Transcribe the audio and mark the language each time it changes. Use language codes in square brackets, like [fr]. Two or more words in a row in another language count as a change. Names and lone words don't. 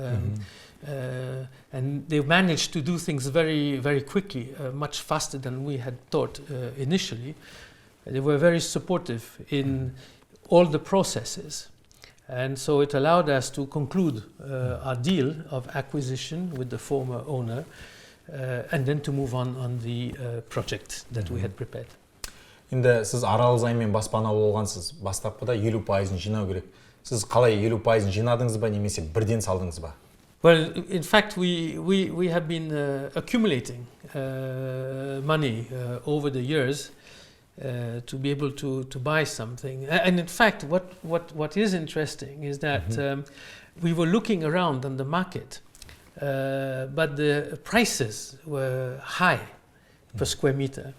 [en] And they managed to do things very, very quickly, much faster than we had thought initially. They were very supportive in all the processes. And so it allowed us to conclude our deal of acquisition with the former owner, and then to move on the project that we had prepared. [kk] Енді сіз арал займмен баспана болғансыз, бастапқыда 50%-ын жинау керек. Сіз қалай 50%-ын жинадыңыз ба, немесе бірден салдыңыз ба? [en] Well, in fact, we have been accumulating money over the years to be able to buy something. And in fact, what is interesting is that we were looking around on the market, but the prices were high per square meter.